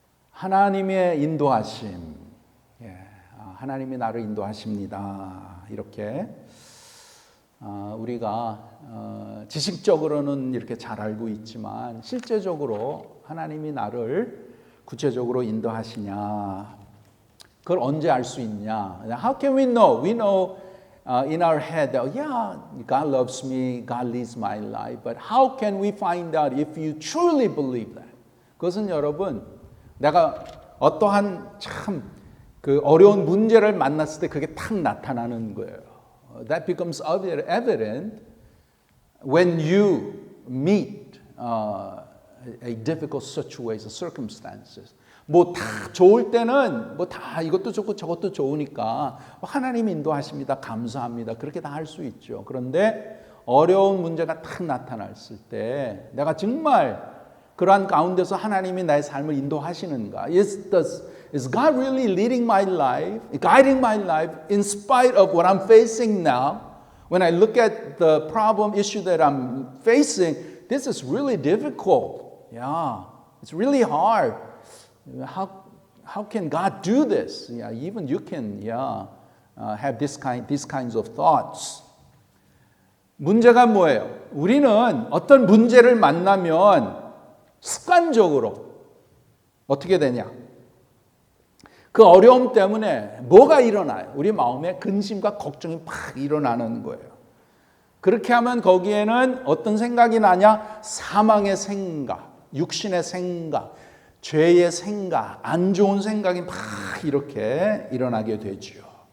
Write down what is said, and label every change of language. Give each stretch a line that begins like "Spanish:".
Korean: 하나님의 인도하심, 하나님이 나를 인도하십니다. 이렇게 우리가 지식적으로는 이렇게 잘 알고 있지만 실제적으로 하나님이 나를 구체적으로 인도하시냐, 그걸 언제 알 수 있냐?
English: How can we know? We know in our head that yeah, God loves me, God leads my life. But how can we find out if you truly believe that?
Korean: 그것은 여러분, 내가 어떠한 참 그 어려운 문제를 만났을 때 그게 탁 나타나는 거예요.
English: That becomes evident when you meet a difficult situation, circumstances.
Korean: 뭐 다 좋을 때는 뭐 다 이것도 좋고 저것도 좋으니까 하나님이 인도하십니다. 감사합니다. 그렇게 다 할 수 있죠. 그런데 어려운 문제가 탁 나타났을 때 내가 정말 그러한 가운데서 하나님이 나의 삶을 인도하시는가?
English: Is God really leading my life, guiding my life in spite of what I'm facing now? When I look at the problem issue that I'm facing, this is really difficult. Yeah, it's really hard. How can God do this? Yeah, even you can have these kinds of thoughts.
Korean: 문제가 뭐예요? 우리는 어떤 문제를 만나면 습관적으로 어떻게 되냐? 그 어려움 때문에 뭐가 일어나요? 우리 마음에 근심과 걱정이 막 일어나는 거예요. 그렇게 하면 거기에는 어떤 생각이 나냐? 사망의 생각, 육신의 생각, 죄의 생각, 안 좋은 생각이 막 이렇게 일어나게 되지요.